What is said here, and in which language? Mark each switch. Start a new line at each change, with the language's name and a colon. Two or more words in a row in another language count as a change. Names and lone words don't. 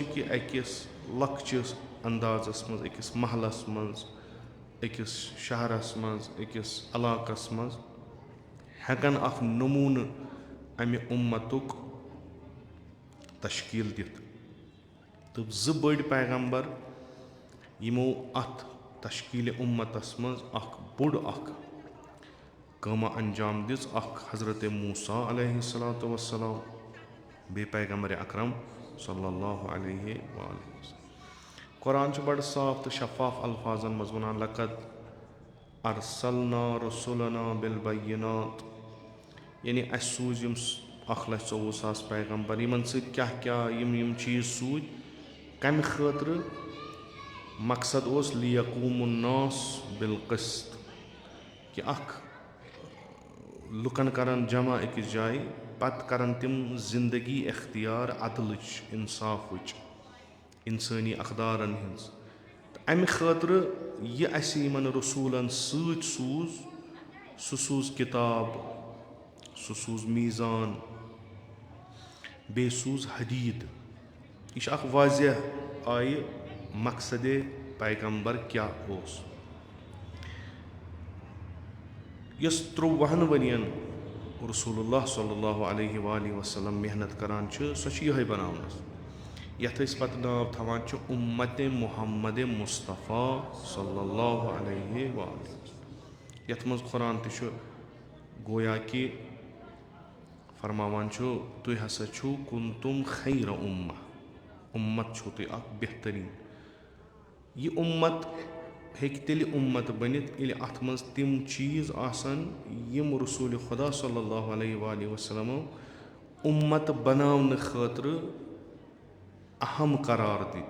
Kashmiri: کہ أکِس لۄکچِس اندازس منٛز أکِس محلس منٛز أکِس شہرس منٛز أکِس علاقس منٛز ہٮ۪کن اکھ نموٗنہٕ امہِ اُمتُک تشکیل دِتھ تہٕ 2 بٔڑۍ پیغمبر یِمو اتھ تشکیٖلِ اُمتس منٛز اکھ بوٚڑ اکھ کٲمہ انجام دِژ اکھ حضرت موسیٰ
Arabic: علیہ الصلوۃ والسلام
Kashmiri: بیٚیہِ پیغمبر اکرم
Arabic: صلی اللہ علیہ وآلہ وسلم
Kashmiri: قرآن چھُ بڑٕ صاف تہٕ شفاف الفاظن منٛز ونان
Arabic: لقد ارسلنا رسولنا بالبینات
Kashmiri: یعنی اسہِ سوٗزۍ یم 1,24,000 پیغمبر یمن سۭتۍ کیٛاہ یم چیٖز سوٗدۍ کمہِ خٲطرٕ مقصد اوس
Arabic: لیقوم الناس بالقسط
Kashmiri: کہ اکھ لُکن کرن جمع أکِس جایہِ پتہٕ کرن تِم زندگی اختیار عدلٕچ انصافٕچ اِنسٲنی اقدارن ہٕنٛز تہٕ اَمہِ خٲطرٕ یہِ اَسہِ یِمن رسوٗلن سۭتۍ سوٗز سُہ سوٗز کِتاب سُہ سوٗز میٖزان بیٚیہِ سوٗز حدیٖد. یہِ چھُ اکھ واضح آیہِ مقصدے پیغمبر کیٛاہ اوس. یۄس 13 ؤرین رسول اللہ
Arabic: صلی اللہ علیہ وآلہ وسلم
Kashmiri: محنت کران چھِ سۄ چھِ یِہے بناونس یتھ أسۍ پتہٕ ناو تھاوان چھِ اُمتِ محمد مصطفیٰ
Arabic: صلی اللہ علیہ وآلہ
Kashmiri: یتھ منٛز قرآن تہِ چھُ گویا کہِ فرماوان چھُ تُہۍ ہسا چھُو
Arabic: کُنتُم خیرَ اُمہ
Kashmiri: اُمت چھُو تُہۍ اکھ بہتریٖن. یہِ اُمت ہیٚکہِ تیٚلہِ اُمت بٔنِتھ ییٚلہِ اتھ منٛز تِم چیٖز آسن یِم رسوٗلِ خۄدا
Arabic: صلی اللہ علیہ وآلہ وسلمو
Kashmiri: اُمت بناونہٕ خٲطرٕ اہم قرار دِتۍ.